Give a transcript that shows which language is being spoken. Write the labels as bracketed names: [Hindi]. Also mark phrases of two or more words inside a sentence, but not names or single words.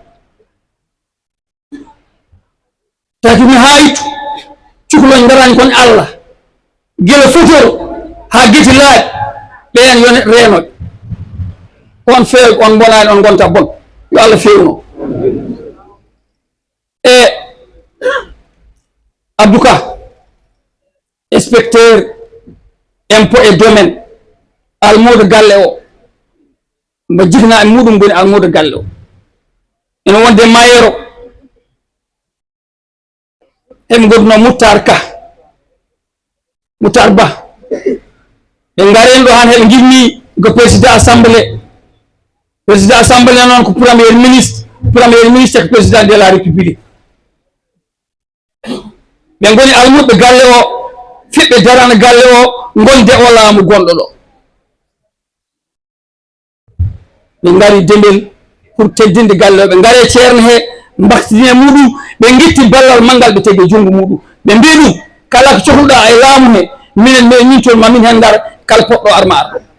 [Fula] taki mi haytu cukalon garani kon Allah guila fotol ha guiti laaɓi ɓen yo neɗɗo reenoɓe on feewi on bonani on gonta bon yo Allah fewno e Abdouka [French] inspecteur impôt et domaine [Fula] almudo galle o mbo jigna e muɗum goni almudo galle o ene wonde mayero heɓe gonduno Moutar Ka Moutar Ba ɓe garen ɗo han heɓe gimmi ko [French] président assemblée [Fula] noon ko [French] premier ministre [Fula] ko [French] président de la république [Fula] ɓe goni almuɓe galle o fiɓɓe darana galle o gonde o laamu gonɗo ɗo ɓe gari Dembel pour teddinde galle o ɓe gare ceerno he mbaktine muɗum ɓe guitti ballal manggal ɓe tegi junggo muɗum ɓe mbi ɗum kala ko cohluɗa e laamu he minen min toon mamin hen dar kala poɗɗo arma ar